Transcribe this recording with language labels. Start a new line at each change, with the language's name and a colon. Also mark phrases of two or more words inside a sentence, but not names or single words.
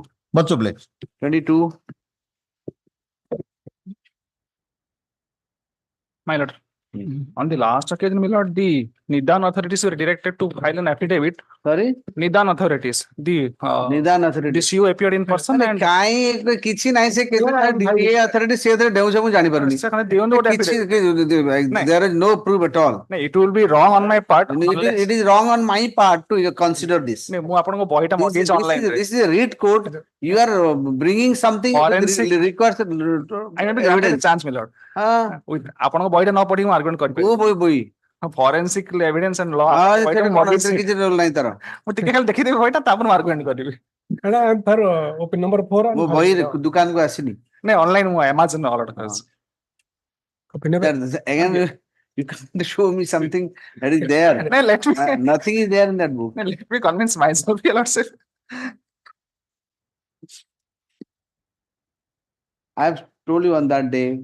English: Much obliged. 22. My lord. On the last occasion, my lord, the Nidan authorities were directed to file an affidavit. Sorry? Nidan authorities, the Nidan authority. the CO appeared in person and
Odia: କାଇଁ କିଛି ନାହିଁ ସେ
English: DA authority
Odia: ସେ ଡେଉଁଛ ମୁଁ ଜାଣିପାରୁନି
English: they only got affidavit. there is no proof at all. No, it will be wrong on my part. It is wrong on my part to consider this.
Odia: ମୁଁ ଆପଣଙ୍କୁ ବହିଟା ମଗେଇଛି online ରେ.
English: This is a read code. You are bringing something Forensic- requires I want to give a chance, my lord.
Odia: ଆପଣଙ୍କ ବହିଟା ନ ପଢିକି ମୁଁ argument କରିପାରିବି. କୋଉ ବହି
English: Forensic evidence and law.
Odia: କିଛି ରୋଲ ନାହିଁ ତାର ମୁଁ ଟିକେ ଖାଲି ଦେଖିଦେବି ବହିଟା ତାପରେ ମୁଁ argument କରିବି.
English: for open number 4
Odia: ମୋ ବହି ଦୋକାନକୁ ଆସିନି ନାଇଁ ଅନଲାଇନ ମୁଁ Amazon ରେ order କରିଛି.
English: again you can't show me something that is there. No, let me nothing is there in that book. no, let me convince myself, your lordship. I have told you on that day,